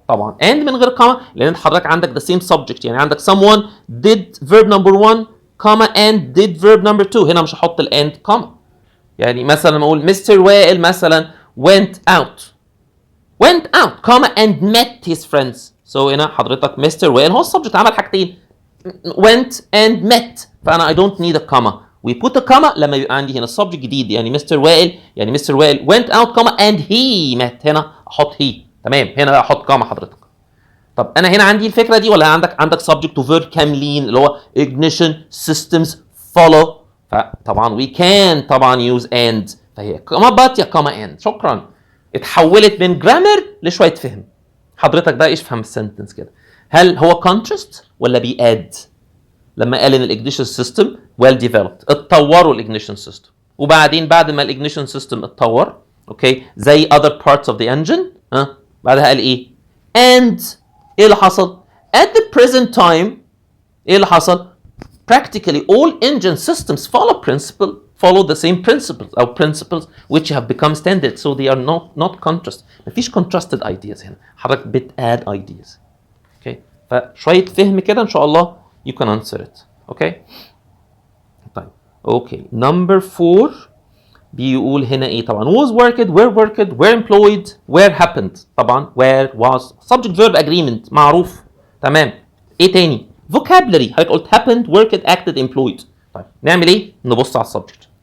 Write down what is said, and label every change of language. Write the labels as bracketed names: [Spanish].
[Arabic] طبعا اند من غير كاما لان انت حضرتك عندك the same subject يعني عندك someone did verb number 1 كاما and did verb number 2. هنا مش هحط الاند كاما. يعني مثلا لما اقول مستر وائل مثلا went out كاما and met his friends. so هنا حضرتك مستر وائل هو السبجكت عمل حاجتين went and met فانا [English] I don't need a comma. [Arabic] we put a comma لما يبقى عندي هنا السبجكت جديد يعني مستر وائل يعني مستر وائل went out comma and he met. هنا احط he. تمام. هنا بقى احط كاما حضرتك. طب انا هنا عندي الفكره دي ولا عندك subject to verb كاملين اللي هو ignition systems follow. فطبعا we can طبعا use and فهي كاما بات يا كاما and. شكرا. اتحولت من جرامر لشويه فهم. حضرتك بقى ايش فهم السنتنس كده؟ هل هو contrast ولا بياد؟ لما قال ان الاجنيشن سيستم ويل ديفلوبد اتطوروا الاجنيشن سيستم وبعدين بعد ما الاجنيشن سيستم اتطور اوكي زي other parts of the engine بعدها قال ايه؟ and ايه اللي حصل؟ at the present time ايه اللي حصل؟ practically all engine systems follow the same principles او [English] principles which have become standard so they are not contrast. [Arabic] مفيش contrasted ideas هنا. حضرتك بتاد ideas. اوكي فشويه فهم كده ان شاء الله [English] you can answer it. [Arabic] اوكي طيب اوكي number 4 بيقول هنا ايه؟ طبعا was worked were employed where happened. [English] طبعا where was subject verb agreement معروف. [Arabic] تمام. ايه تاني؟ [English] vocabulary حضرتك قلت happened worked acted employed. [Arabic] طيب نعمل ايه؟ نبص على السبجكت.